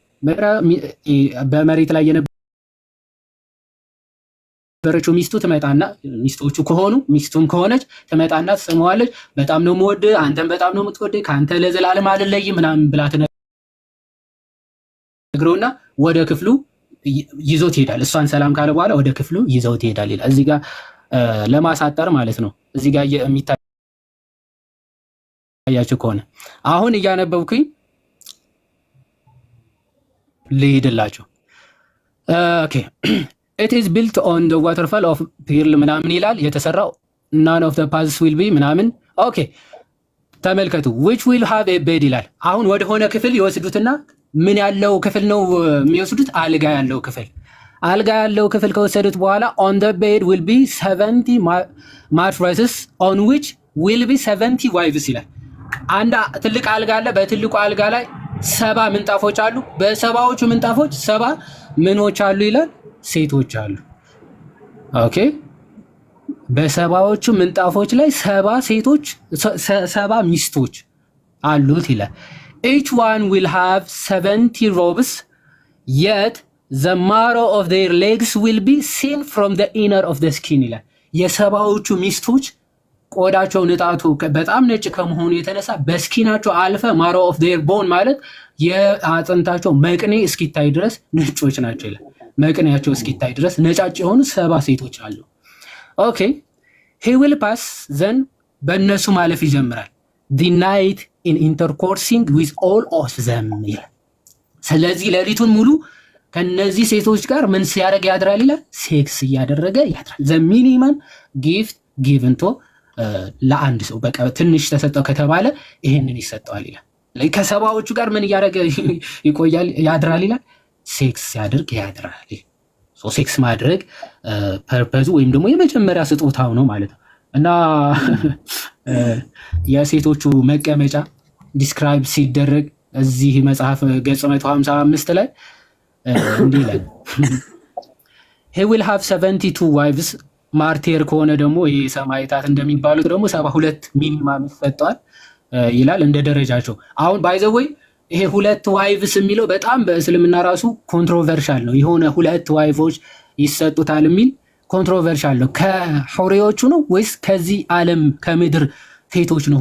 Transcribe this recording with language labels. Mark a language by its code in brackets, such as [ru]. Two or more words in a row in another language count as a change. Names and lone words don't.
[am] በመሬት ላይ የነበረችው ሚስቱ ትመጣና ሚስቶቹ ከሆኑ ሚስቱም ከሆነች ትመጣና ትስመዋለች። በጣም ነው የምወድህ፣ አንተም በጣም ነው የምትወደኝ፣ ከአንተ ለዘላለም አልለይም ምናምን ብላ ትነግረውና ወደ ክፍሉ ይዞት ይሄዳል። እሷን ሰላም ካለ በኋላ ወደ ክፍሉ ይዘውት ይሄዳል ይላል። እዚህ ጋር ለማሳጠር ማለት ነው። እዚህ ጋር የሚታያችሁ ከሆነ አሁን እያነበብኩኝ ልሄድላችሁ። ኦኬ [en] it is built on the waterfall of pearl [am] ምናምን ይላል የተሰራው [en] none of the paths will be [am] ምናምን። ኦኬ ተመልከቱ [en] which will have a bed [am] ይላል። አሁን ወደ ሆነ ክፍል ይወስዱትና ምን ያለው ክፍል ነው የሚወስዱት? አልጋ ያለው ክፍል። አልጋ ያለው ክፍል ከወሰዱት በኋላ [en] on the bed will be 70 mattresses on which will be 70 wives [am] ይላል። አንድ ትልቅ አልጋ አለ። በትልቁ አልጋ ላይ 70 ምንጣፎች አሉ። በሰባዎቹ ምንጣፎች 70 ምኖች አሉ ይላል? ሴቶች አሉ። ኦኬ በሰባዎቹ ምንጣፎች ላይ 70 ሴቶች 70 ሚስቶች አሉት ይላል። [en] each one will have 70 robes yet the marrow of their legs will be seen from the inner of the skin [am] ይላል። የሰባዎቹ ሚስቶች ቆዳቸው ንጣቱ በጣም ነጭ ከመሆኑ የተነሳ በስኪናቸው አልፈ [en] marrow of their bone [am] ማለት የአጥንታቸው መቅኔ እስኪታይ ድረስ ነጮች ናቸው ይላል። መቅኔያቸው እስኪታይ ድረስ ነጫጭ የሆኑ 70 ሴቶች አሉ። ኦኬ [en] he will pass then [am] በእነሱ ማለፍ ይጀምራል [en] the night in intercoursing with all of them [am] ይላል። ስለዚህ ሌሊቱን ሙሉ ከነዚህ ሴቶች ጋር ምን ሲያደርግ ያድራል ይላል? ሴክስ እያደረገ ያድራል። [en] the minimum gift given to [am] ለአንድ ሰው በቃ ትንሽ ተሰጠው ከተባለ ይሄንን ይሰጠዋል ይላል። ከሰባዎቹ ጋር ምን እያደረገ ይቆያል ያድራል ይላል? ሴክስ ያደርግ ያድራል። ሶ ሴክስ ማድረግ ፐርፐዙ ወይም ደግሞ የመጀመሪያ ስጦታው ነው ማለት ነው። እና የሴቶቹ መቀመጫ ዲስክራይብ ሲደረግ እዚህ መጽሐፍ ገጽ 155 ላይ እንዲህ ይላል [en] he will have 72 wives [am] ማርቴር ከሆነ ደግሞ ይሄ ሰማዕታት እንደሚባሉት ደግሞ 72 ሚኒማም ይሰጠዋል ይላል እንደ ደረጃቸው። አሁን ባይ [en] the way [am] ይሄ 2 ዋይቭስ የሚለው በጣም በእስልምና ራሱ ኮንትሮቨርሻል ነው። የሆነ 2 ዋይፎች ይሰጡታል የሚል ኮንትሮቨርሻል ነው። ከሑሪዎቹ ነው ወይስ ከዚህ ዓለም ከምድር ሴቶች ነው